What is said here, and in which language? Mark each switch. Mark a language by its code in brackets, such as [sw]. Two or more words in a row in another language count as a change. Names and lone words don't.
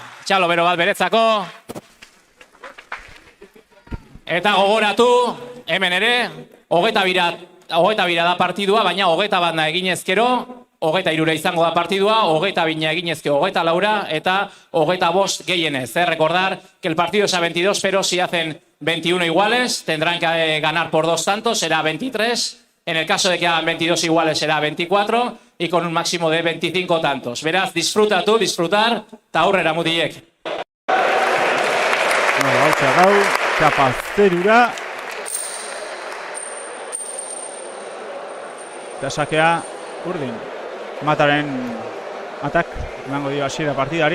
[eu] Txalo bero bat beretzako. Eta gogoratu, hemen ere, 22 da partidua, baina 21 eginezkero, 23 izango da partidua, 22 eginezkero, 24 eta 25 gehienez. [es] Recordar que el partido es a 22, pero si hacen 21 iguales, tendrán que ganar por 2 tantos, será 23. En el caso de que hagan 22 iguales será 24 y con un máximo de 25 tantos. [eu] Beraz, disfrutar, eta aurrera mutilek. Gautza gau, Txapazterura. Eta sakea urdin. Mataren matak, emango dio hasiera partidari.